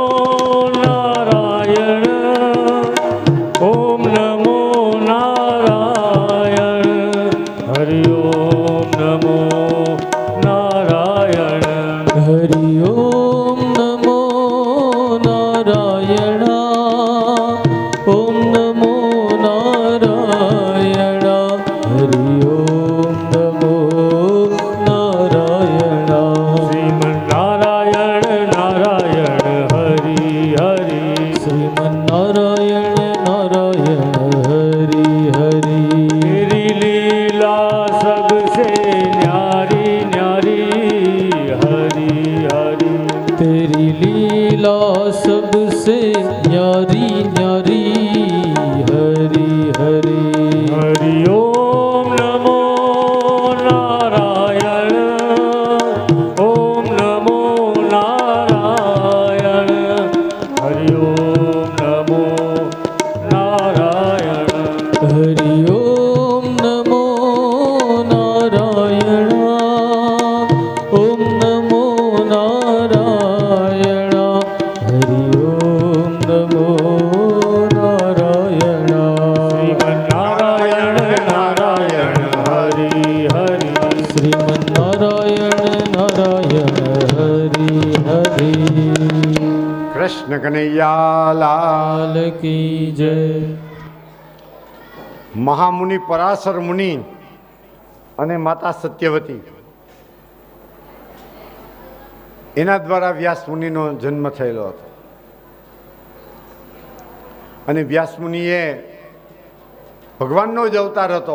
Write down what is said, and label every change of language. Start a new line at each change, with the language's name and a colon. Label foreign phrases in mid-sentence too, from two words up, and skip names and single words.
Hindi: नारायण ओम नमो नारायण हरि ओम नमो नारायण हरि ओम नमो नारायण ओम नमो नारायण हरि ओम नमो नारायण श्रीमन नारायण नारायण हरि हरि श्रीमन नारायण नारायण हरि हरि तेरी लीला सबसे न्यारी न्यारी हरि हरि तेरी लीला सबसे न्यारी न्यारी हरि हरि हरि ओम नमो नारायण ओम नमो नारायण हरि ओम नमो नारायण हरि ओम नमो नारायण ओम नमो नारायण हरि ओम नमो नारायण श्रीमन नारायण नारायण हरि हरि श्रीमन नारायण नारायण हरि हरि
Gujarati: કૃષ્ણ કનૈયા લાલ.
Hindi: लाल की जय
Gujarati: મહામુનિ પરાશર મુનિ અને માતા સત્યવતી, એના દ્વારા વ્યાસ મુનિનો જન્મ થયેલો હતો. અને વ્યાસ મુનિએ ભગવાનનો જ અવતાર હતો.